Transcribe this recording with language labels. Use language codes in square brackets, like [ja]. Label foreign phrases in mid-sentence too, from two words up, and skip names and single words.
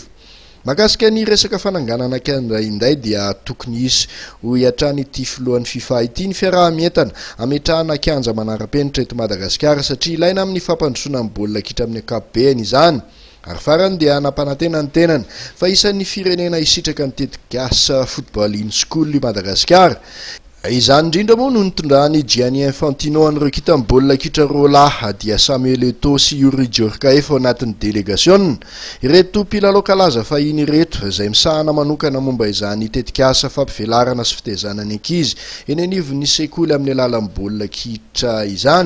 [mg] Mahakasika ny resaka fananganana kianja inday dia tokony isy ho iatrany ity filohan'ny FIFA ity ny fiarahamientana ametrahana kianja manara-penitra eto Madagasikara satria ilaina amin'ny fampandrosoana amin'ny baolina kitra amin'ny ankapobeny izany. Ary farany dia nampanantena ny tenany fa isan'ny firenena isitraka ny tetikasa [en] football in school [mg] i Madagasikara. Izany indrindra moa no nitondrany Gianni Infantino an'ireo kita baolina kitra roalahy dia Samuel Eto'o sy Yuri Djorkaeff ao anatin'ny délégation. Ireto mpilalao kalaza fahiny ireto izay misahana manokana momba izany tetikasa fampivelarana sy fitezanany ankizy eny anivon'ny sekoly amin'ny alalan'ny baolina kitra izany.